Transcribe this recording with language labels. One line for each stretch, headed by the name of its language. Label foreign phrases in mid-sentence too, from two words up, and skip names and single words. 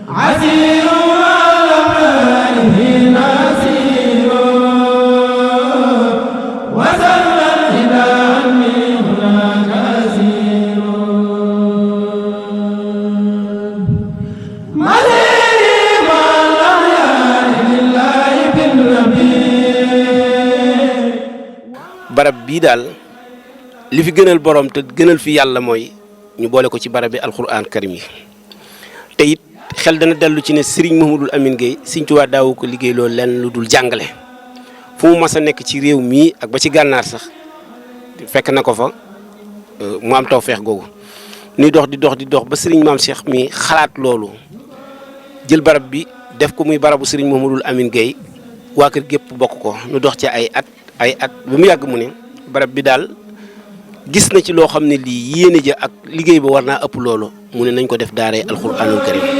Arabic: عسير على ماله نسير وسلم إلى أني هناك أسير مسيري مع الأحياء لله بالنبي.
Wolof: barab bii daal li fi gënal borom te gënal fi yàlla mooy ñu boole ko ci barab bi
Arabic: القرآن الكريم
Wolof: yi te it xel dana dellu ci ne Serigne Mouhamadul Amine Gueye Serigne Touba daawu ko liggéey loolu lenn lu dul jàngale fu mu mas a nekk ci réew mii ak ba ci gànnaar sax fekk na ko fa mu am tawfeex googu nuy dox di dox ba Serigne Maam Cheikh mi xalaat loolu jël barab bi def ko muy barabu Serigne Mouhamadul Amine Gueye waa kër gépp bokk ko nu dox ci ay at ba mu yàgg mu ne barab bi daal gis na ci loo xam ne lii yéene ja ak liggéey ba war naa ëpp loolu mu ne nañ ko def daaree
Arabic: القرآن الكريم.